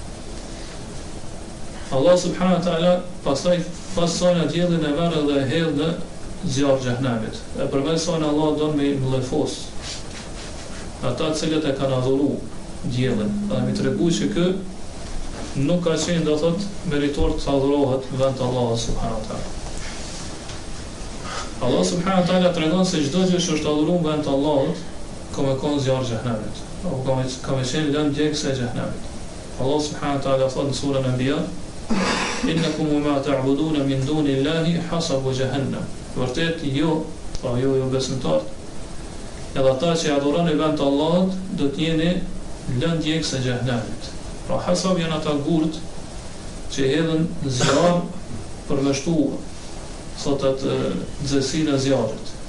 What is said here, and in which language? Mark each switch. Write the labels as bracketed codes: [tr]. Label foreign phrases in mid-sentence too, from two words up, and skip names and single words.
[sq] Allah [ar] سبحانه وتعالى [sq] pas sajna diellin e merr dhe e hedh në zjarr xhehenamit. E përmes sajna Allah don me mllëfos ata të cilët e kanë adhuruar diellin, dhe mi tregu që kë nuk ka qenë do thot meritor të adhurohet vend Allah [ar] سبحانه وتعالى. [sq] Allah [ar] سبحانه وتعالى [sq] tregon se çdo gjë që është adhuruar vend Allahut, ka me kon zjarr xhehenamit, apo ka me qenë lënë djegës e xhehenamit. [ar] الله سبحانه وتعالى [sq] thot në surën Anbiya: [ar] "إنكم ما تعبدون من دون الله حصب جهنم." [sq] Vërtet jo besimtarët, edhe ata që adhuroni vend Allahut do të jeni lënë djegës e xhehenamit. Pra hasab janë ata gurt që hedhin zjarr për me shtuar thot atë nxehtësinë e zjarrit.